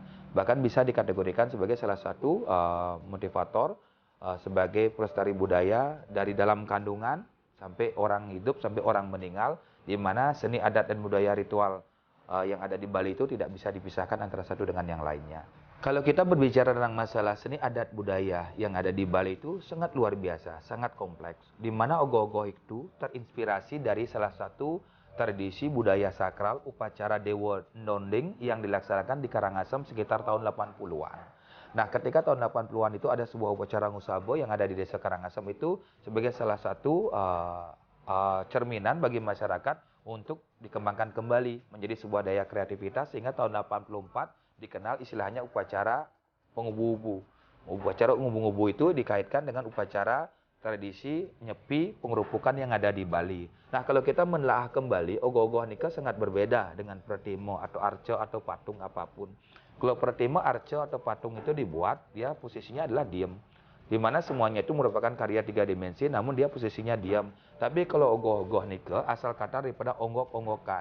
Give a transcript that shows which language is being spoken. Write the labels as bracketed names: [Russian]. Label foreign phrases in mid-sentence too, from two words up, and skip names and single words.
[Indonesian] Bahkan bisa dikategorikan sebagai salah satu motivator sebagai pelestari budaya dari dalam kandungan sampai orang hidup, sampai orang meninggal, di mana seni adat dan budaya ritual yang ada di Bali itu tidak bisa dipisahkan antara satu dengan yang lainnya. Kalau kita berbicara tentang masalah seni adat budaya yang ada di Bali itu sangat luar biasa, sangat kompleks, di mana ogoh-ogoh itu terinspirasi dari salah satu tradisi budaya sakral upacara Dewa Ndonding yang dilaksanakan di Karangasem sekitar tahun 80-an. Nah, ketika tahun 80-an itu ada sebuah upacara ngusabo yang ada di desa Karangasem itu sebagai salah satu cerminan bagi masyarakat untuk dikembangkan kembali menjadi sebuah daya kreativitas sehingga tahun 84 dikenal istilahnya upacara pengubu-ubu. Upacara pengubu-ubu itu dikaitkan dengan upacara tradisi Nyepi pengerupukan yang ada di Bali. Nah, kalau kita menelaah kembali, ogoh-ogoh nikah sangat berbeda dengan pretimo atau arco atau patung apapun. Kalau pretimo, arco atau patung itu dibuat, dia posisinya adalah diam. Di mana semuanya itu merupakan karya 3 dimensi, namun dia posisinya diam. Tapi kalau ogoh-ogoh nikah, asal kata daripada onggok-onggokan.